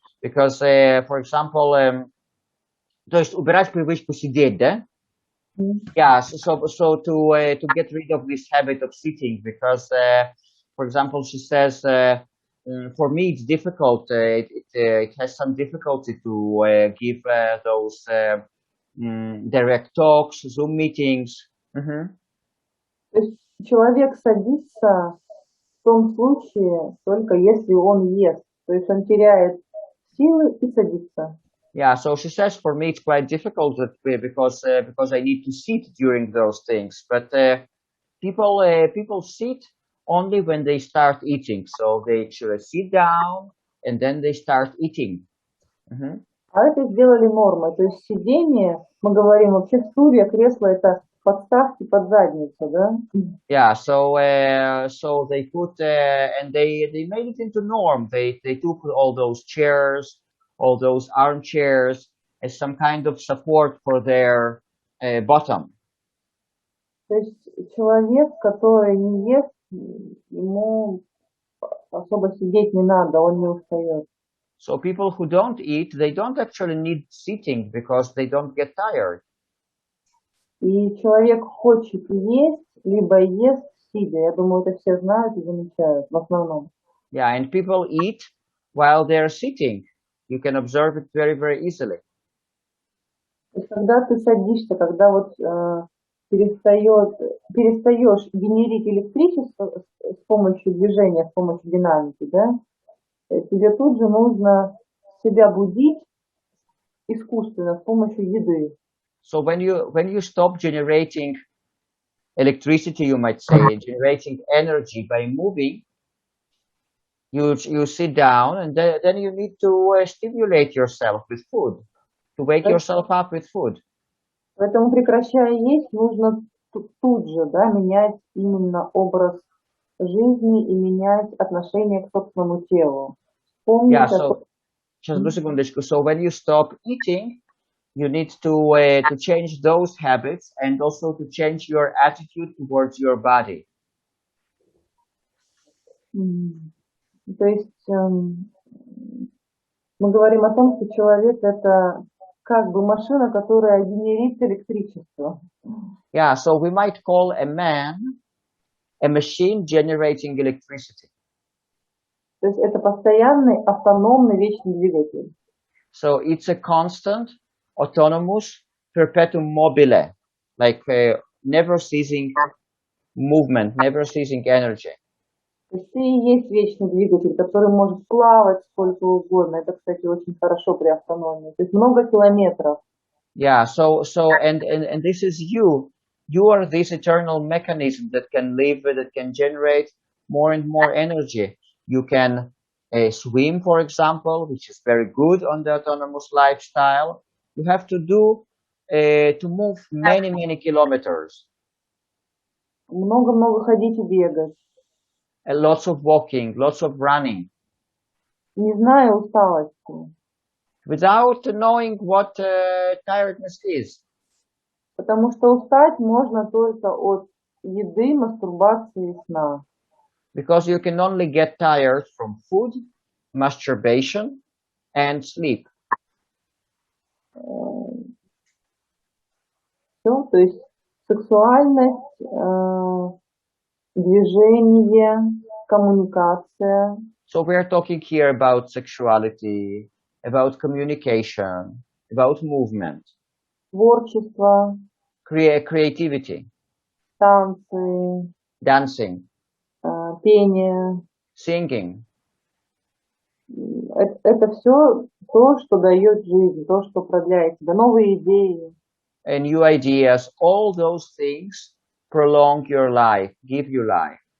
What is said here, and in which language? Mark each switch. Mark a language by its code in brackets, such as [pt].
[en] Because, for example, [ru] то есть убирать привычку сидеть, да? [en] Yeah, so to get rid of this habit of sitting, because, for example, she says, for me it's difficult. It has some difficulty to give those direct talks, Zoom meetings. [ru] То есть человек садится в том случае только если он ест, то есть он теряет силы и садится. [en] Yeah, so she says for me it's quite difficult because I need to sit during those things. But people sit only when they start eating. So they should sit down and then they start eating. [ru] А это сделали нормой. То есть сидение, мы говорим вообще стулья, кресло, это подставки под задницу, да? [en] Yeah, so they put and they made it into norm. They took all those chairs, all those armchairs as some kind of support for their bottom. [ru] То есть человек, который не ест, ему особо сидеть не надо, он не устает. [en] So people who don't eat, they don't actually need sitting because they don't get tired. [ru] И человек хочет есть, либо ест сидя. Я думаю, это все знают и замечают в основном. [en] Yeah, and people eat while they're sitting. You can observe it very, very easily. [ru] То есть, когда ты садишься, когда вот перестаешь генерить электричество с помощью движения, с помощью динамики, да, тебе тут же нужно себя будить искусственно с помощью еды. [en] So when you stop generating electricity, you might say, generating energy by moving, you sit down and then you need to stimulate yourself with food, to wake yourself up with food. [ru] Поэтому, прекращая есть, нужно тут же, да, менять именно образ жизни и менять отношение к собственному телу. [en] Yeah, so just a secondочку. So when you stop eating, you need to change those habits and also to change your attitude towards your body. [ru] То есть мы говорим о том, что человек это как бы машина, которая генерит электричество. [en] Yeah, so we might call a man a machine generating electricity. [ru] То есть это постоянный автономный вечный двигатель. [en] So it's a constant, autonomous, perpetuum mobile, like never ceasing movement, never ceasing energy. [ru] То есть ты и есть вечный двигатель, который может плавать сколько угодно. Это, кстати, очень хорошо при автономии. То есть много километров. [en] Yeah, so and this is you. You are this eternal mechanism that can live, that can generate more and more energy. You can swim, for example, which is very good on the autonomous lifestyle. You have to do to move many kilometers. [ru] Много-много ходить и бегать. [en] Lots of walking, lots of running, [ru] Не зная усталости, [en] without knowing what tiredness is. [ru] потому что устать можно только от еды, мастурбации и сна. [en] Because you can only get tired from food, masturbation, and sleep. [ru] Все, то есть сексуальность, движение, коммуникация. [en] So we are talking here about sexuality, about communication, about movement, [ru] Творчество, [en] creativity, [ru] танцы, [en] dancing, [ru] пение. [en] singing. [ru] Это все то, что дает жизнь, то, что продляет тебя, новые идеи. [en] And new ideas, all those things prolong your life, give you life.